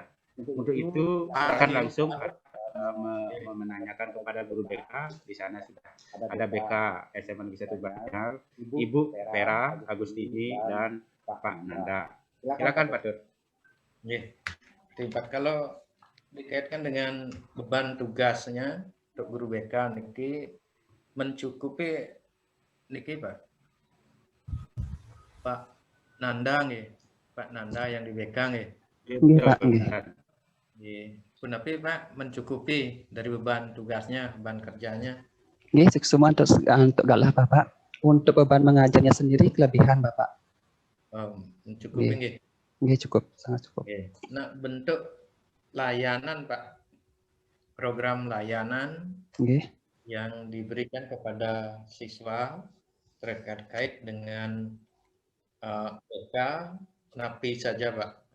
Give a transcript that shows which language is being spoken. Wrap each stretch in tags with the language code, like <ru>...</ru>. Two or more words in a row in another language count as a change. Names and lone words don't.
<id>Untuk itu akan langsung menanyakan kepada guru BK. Di sana sudah ada BK SMA Negeri 1 Banjar, Ibu Pera Agustini dan Pak Nanda. Silakan Pak Tut. Ya, kalau dikaitkan dengan beban tugasnya untuk guru BK niki mencukupi niki Pak Nanda nggih, Pak Nanda yang di BK nggih. Nggih, Pak. Nggih. Tapi Pak mencukupi dari beban tugasnya, beban kerjanya. Nggih, semua untuk galah Bapak. Untuk beban mengajarnya sendiri kelebihan Bapak. Mencukupi nggih. Nggih, cukup, sangat cukup. Nggih. Nah, bentuk layanan Pak, program layanan yang diberikan kepada siswa terkait dengan BK napi saja Pak?</id>